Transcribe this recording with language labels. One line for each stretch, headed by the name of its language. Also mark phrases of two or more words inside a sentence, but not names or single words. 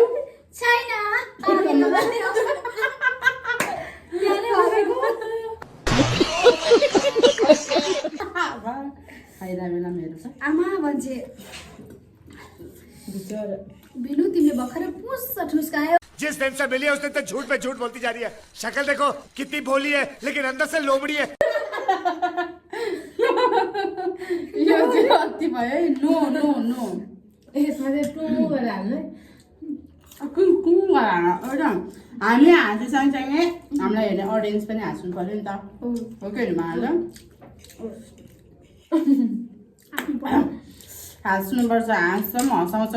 Nepali: छैन पाल्यौ भन्यो याले भनेको फाइदा बेला मेरो छ आमा भन्छे बिनु तिमीले भर्खरै पुस ठुस्कायो
Hindi: जिस दिन से मिली है उस दिन तक झूठ पे झूठ बोलती जा रही है शक्ल देखो कितनी भोली है लेकिन अंदर से लोमड़ी है
Nepali: यो चाहिँ अति भयो है
English: no no no
Nepali: यसमा चाहिँ टु गरेर हाल्नु कुन कुन एउटा हामी हाँस्नु सँगसँगै हामीलाई हेर्ने अडियन्स पनि हाँस्नु पर्यो नि त हो कि होइन हाँस्नुपर्छ हाँस्छौँ हँसाउँछौँ